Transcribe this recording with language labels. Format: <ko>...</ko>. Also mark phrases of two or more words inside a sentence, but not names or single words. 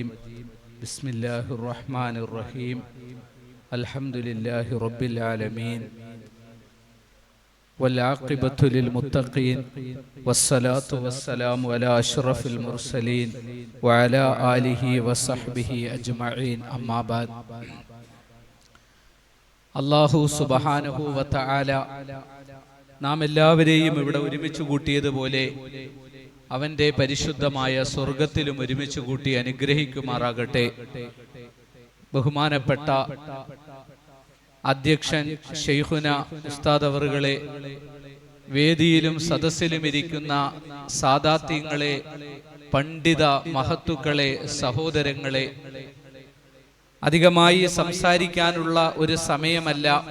<ar>بسم الله الرحمن الرحيم. الحمد لله رب العالمين والعاقبة للمتقين والصلاة والسلام على أشرف المرسلين وعلى آله وصحبه أجمعين. أما بعد.</ar> <ml>അല്ലാഹു</ml> <ar>سبحانه و تعالى</ar> <ml>നാം എല്ലാവരെയും ഇവിടെ ഒരുമിച്ച് കൂട്ടിയതുപോലെ അവന്റെ പരിശുദ്ധമായ സ്വർഗത്തിലും ഒരുമിച്ച് കൂട്ടി അനുഗ്രഹിക്കുമാറാകട്ടെ. ബഹുമാനപ്പെട്ട അധ്യക്ഷൻ ശൈഖുന ഉസ്താദ് അവറുകളെ, വേദിയിലും സദസ്സിലും ഇരിക്കുന്ന സാദാത്യങ്ങളെ, പണ്ഡിത മഹത്തുക്കളെ, സഹോദരങ്ങളെ, അധികമായി സംസാരിക്കാനുള്ള ഒരു സമയമല്ല.</ml>